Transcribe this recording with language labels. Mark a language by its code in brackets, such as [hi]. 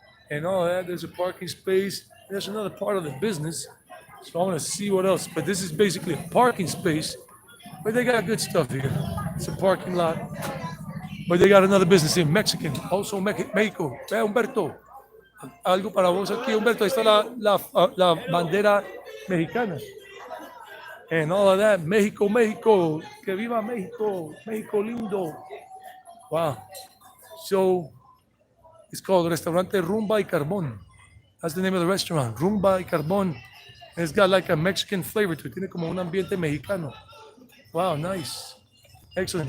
[en] And all that, there's a parking space. There's another part of the business. So I want to see what else. But this is basically a parking space. But they got good stuff here. It's a parking lot. But they got another business in Mexican, also Mexico. [es] Vea, Humberto, algo para vos aquí, Humberto. Ahí está la bandera mexicana. [en] And all of that, Mexico, Mexico. [es] Que viva Mexico, Mexico lindo. Wow. [en] So it's called Restaurante Rumba y Carbón. That's the name of the restaurant, Rumba y Carbón. And it's got like a Mexican flavor to it. [es] Tiene como un ambiente mexicano. [en] Wow, nice. Excellent.